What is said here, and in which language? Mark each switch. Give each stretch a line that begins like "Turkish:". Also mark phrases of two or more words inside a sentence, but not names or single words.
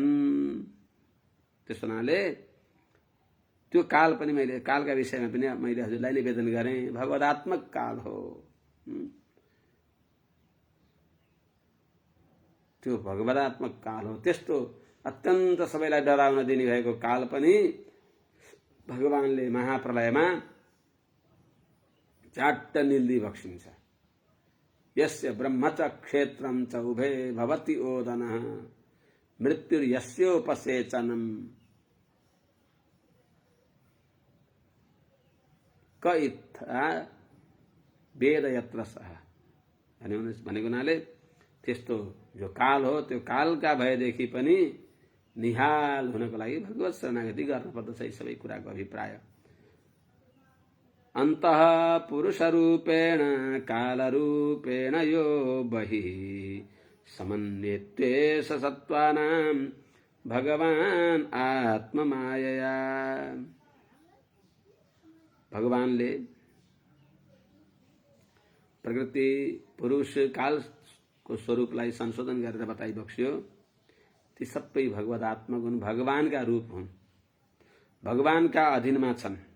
Nepali: त्यसमाले त्यो काल पनि मैले कालका विषयमा पनि मैले हजुरलाई निवेदन गरेँ, भगवदात्मक काल हो। त्यो भगवदात्मक काल हो। त्यस्तो अत्यन्त सबैलाई डराउन दिने भएको काल पनि भगवानले महाप्रलयमा चाट्ट निल्दी बक्सिन्छ।
Sanskrit: यस्य ब्रह्म च क्षेत्रम च उभे भवति ओदनः मृत्युर्यस्योपसेचनम् क इत्था वेद यत्र सः
Nepali: भनेको हुनाले त्यस्तो जो काल हो त्यो कालका भएदेखि पनि निहाल हुनको लागि भगवत शरणागति गर्नुपर्दछ। यी सबै कुराको अभिप्राय
Sanskrit: अन्तः पुरुष रूपेण काल रूपेण यो बहिः समन्वित्वेष सत्त्वानां भगवान आत्ममायया।
Nepali: भगवानले प्रकृति पुरुष काल को स्वरूपलाई संशोधन गरेर बताइबक्स्यो। ती सबै भगवदात्मक हुन्, भगवानका रूप हुन्, भगवानका अधीनमा छन्।